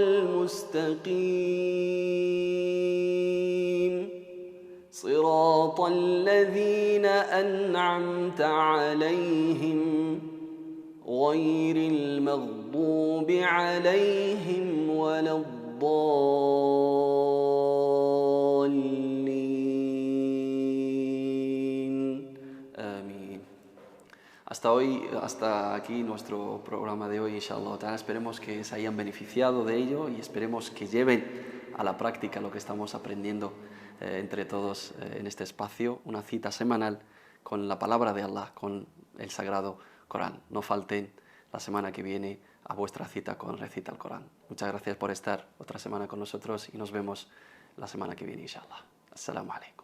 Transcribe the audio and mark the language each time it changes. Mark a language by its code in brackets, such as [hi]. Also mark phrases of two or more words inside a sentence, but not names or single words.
[ar] المستقيم صراط الذين أنعمت عليهم غير المغضوب عليهم ولا الضالين آمين. [es] Hasta aquí nuestro programa de hoy, [ar] إن شاء الله تعالى. [es] Esperemos que se hayan beneficiado de ello y esperemos que lleven a la práctica lo que estamos aprendiendo entre todos en este espacio, una cita semanal con la palabra de Allah, con el Sagrado Corán. No falten la semana que viene a vuestra cita con Recita el Corán. Muchas gracias por estar otra semana con nosotros y nos vemos la semana que viene, inshallah. [ar] السلام عليكم.